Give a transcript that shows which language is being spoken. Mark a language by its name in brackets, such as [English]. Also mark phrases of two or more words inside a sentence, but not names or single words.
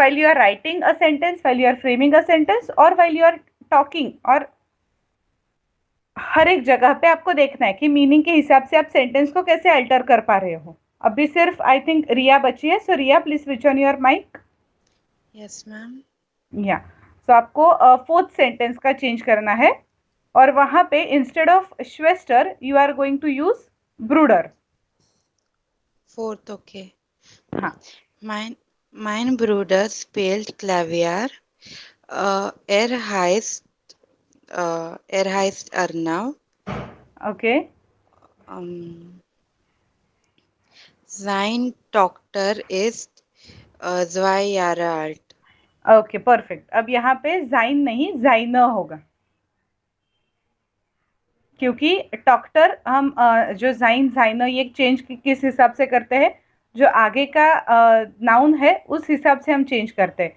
[English] while you are writing a sentence, while you are framing a sentence, [Hindi] और [English] while you are talking, [Hindi] और हर एक जगह पे आपको देखना है कि मीनिंग के हिसाब से आप सेंटेंस को कैसे अल्टर कर पा रहे हो। अभी सिर्फ [English] I think [Hindi] रिया बची है, सो रिया [English] please switch on your mic. Yes, ma'am. [Hindi] या सो आपको फोर्थ सेंटेंस का चेंज करना है, और वहां पे [English] instead of Schwester you are going to use Bruder. Fourth, okay. [Hindi] हाँ, [German] Mein Bruder spielt Klavier. Er heißt Arnav. [Hindi] ओके। [German] Sein Tochter ist 2 Jahre alt. [Hindi] ओके, परफेक्ट। अब यहाँ पे जाइन नहीं, जाइना होगा, क्योंकि डॉक्टर हम जो जाइन जाइना ये चेंज किस हिसाब से करते हैं, जो आगे का नाउन है उस हिसाब से हम चेंज करते हैं।